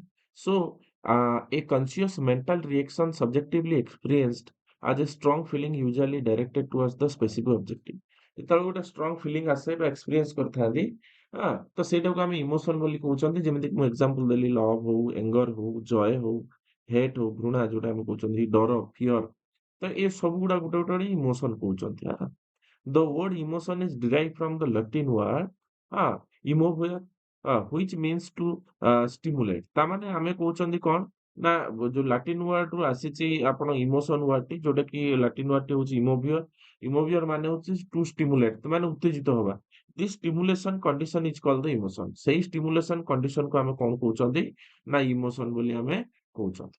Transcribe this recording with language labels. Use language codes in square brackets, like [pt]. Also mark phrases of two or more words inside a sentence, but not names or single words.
[en] so a conscious mental reaction subjectively experienced as a strong feeling usually directed towards the specific objective. [or] ଯେତେବେଳେ ଗୋଟେ [en] strong feeling [or] ଆସେ ବା ଏକ୍ସପିରିଏନ୍ସ କରିଥାନ୍ତି, ହଁ, ତ ସେଇଟାକୁ ଆମେ ଇମୋସନ୍ ବୋଲି କହୁଛନ୍ତି। ଯେମିତି ମୁଁ ଏକ୍ସାମ୍ପଲ ଦେଲି, ଲଭ୍ ହଉ, ଏଙ୍ଗର ହଉ, ଜୟ ହଉ, ହେଟ୍ ହଉ, ଘୃଣା ଯୋଉଟା ଆମେ କହୁଛନ୍ତି, ଡର, ଫିୟର। ତ ଏ ସବୁ ଗୁଡା ଗୋଟେ ଗୋଟେ ଇମୋସନ୍ କହୁଛନ୍ତି। ହଁ, [en] the word emotion is derived from the Latin word emovere, which means to stimulate। [or] ତାମାନେ ଆମେ କହୁଛନ୍ତି କଣ ନା ଯୋଉ [en] Latin word [or] ରୁ ଆସିଛି ଆପଣ [en] emotion word [or] ଟି, ଯୋଉଟା କି [en] Latin word [or] ଟି ହଉଛି ଇମୋଭିୟର। ଇମୋଭିୟର ମାନେ ହଉଛି [en] to stimulate, [or] ମାନେ ଉତ୍ତେଜିତ ହବା। [en] this stimulation condition is called the emotion. [or] ସେଇ [en] stimulation condition [or] କୁ ଆମେ କଣ କହୁଛନ୍ତି ନା ଇମୋସନ ବୋଲି ଆମେ କହୁଛନ୍ତି।